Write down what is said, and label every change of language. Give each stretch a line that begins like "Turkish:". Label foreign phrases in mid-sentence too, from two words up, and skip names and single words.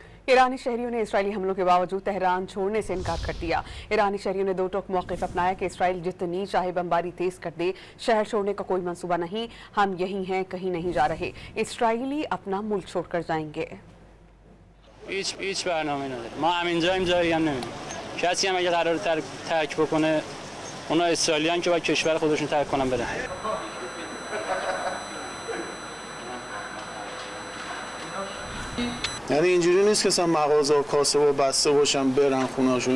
Urdu: ایرانی شہریوں نے اسرائیلی حملوں کے باوجود تہران چھوڑنے سے انکار کر دیا. ایرانی شہریوں نے دو ٹوک موقف اپنایا کہ اسرائیل جتنی چاہے بمباری تیز کر دے، شہر چھوڑنے کا کوئی منصوبہ نہیں، ہم یہیں ہیں، کہیں نہیں جا رہے. اسرائیلی اپنا ملک چھوڑ کر جائیں گے.
Persian: هیچ برنامه‌ای نداره. ما همینجاییم، جایی هم نمی‌ریم. کسی هم اگه قراره ترک بکنه، اونا اسرائیلیان که باید کشور خودشون ترک کنن برن. یعنی اینجوری نیست که مثلا مغازه و کاسه و بسته باشن برن خونه‌شون.